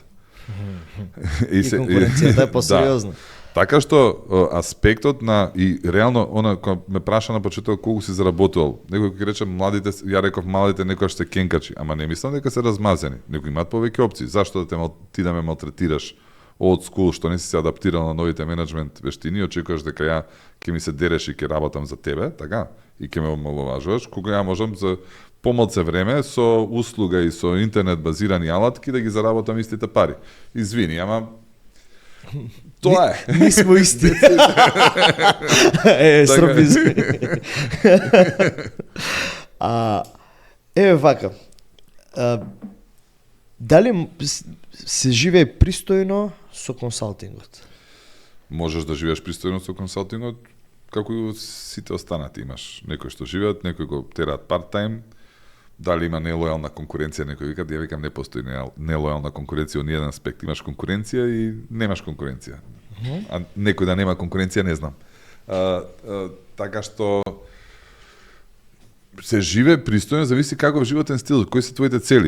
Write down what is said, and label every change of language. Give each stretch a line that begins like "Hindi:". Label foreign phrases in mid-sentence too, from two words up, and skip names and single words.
Macedonian: И конкуренцијата е посериозна. Така што аспектот на и реално кога ме праша на почеток колку си заработувал. Некој ќе рече младите, ја реков малите некојаш се кенкачи, ама не мислам дека се размазени. Некои имаат повеќе опции. Зашто ти да ме малтретираш
English: old school,
Macedonian: што не си се адаптирал на новите менеджмент вештини, очекуваш дека ја ќе ми се дереш и ќе работам за тебе, така? И ќе ме омаловажуваш, кога ја можам за помалце време со услуга и со интернет базирани алатки да ги заработам истите пари. Извини, ама Тоа е.
Serbian: Ми смо исти. Српизм.
Macedonian: Еве вака. Дали се живее пристојно со консалтингот? Можеш да живееш пристојно со консалтингот, како и сите останати. Имаш некои што живеат, некои го тераат part-time. Дали има нелојална конкуренција, некој вика, ја викам не постои нелојална конкуренција во ниеден аспект. Имаш конкуренција и немаш конкуренција. А некој да нема конкуренција, не знам. Така што се живе пристојно, зависи каков животен стил, кои се твоите цели.